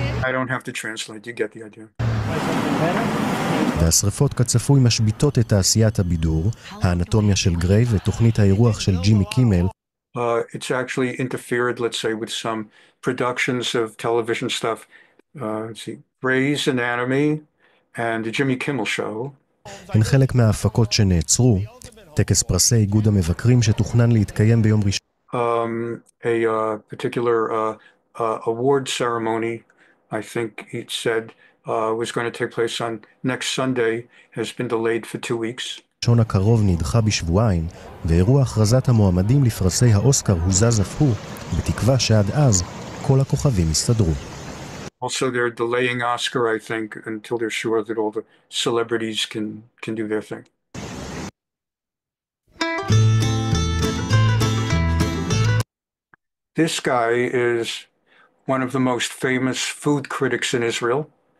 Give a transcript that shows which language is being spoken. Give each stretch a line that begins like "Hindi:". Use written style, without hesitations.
English: I don't have to translate, you get the idea.
Hebrew: והשריפות כצפוי משביטות את תעשיית הבידור, האנטומיה של גריי ותוכנית האירוח של ג'ימי קימל.
English: It's actually interfered, let's say, with some productions of television stuff. Let's see, Grey's Anatomy and the Jimmy Kimmel Show.
Hebrew: הן חלק מההפקות שנעצרו, טקס פרסי איגוד המבקרים שתוכנן להתקיים ביום ראשון.
English: A particular award ceremony, I think it said, was going to take place on next Sunday, has been delayed for 2 weeks.
Hebrew: השון הקרוב נדחה בשבועיים, ואירוע הכרזת המועמדים לפרסי האוסקר הוזז אף הוא, בתקווה שעד אז כל הכוכבים יסתדרו.
English: Also, they're delaying Oscar, I think, until they're sure that all the celebrities can do their thing. This guy is one of the most famous food critics in Israel.